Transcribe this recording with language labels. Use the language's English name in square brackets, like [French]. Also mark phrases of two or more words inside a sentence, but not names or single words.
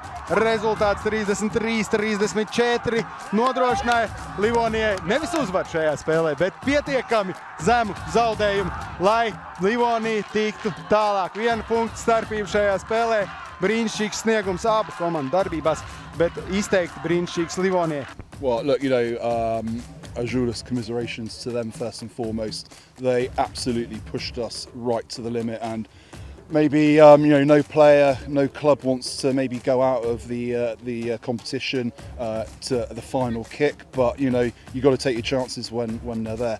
[Latvian] Rezultāts 33-34 nodrošināja Livonijai nevis uzvaru šajā spēlē, bet pietiekami zemu zaudējumu, lai Livonija tiktu tālāk. 1 punktu starpība šajā spēlē. Brīnišķīgs sniegums abu komandu darbībās, bet izteikti brīnišķīgs Livonijai. [English] Well, look, Ąžuolas, commiserations to them first and foremost. They absolutely pushed us right to the limit, and maybe no player, no club wants to maybe go out of the competition to the final kick, but you got to take your chances when they're there.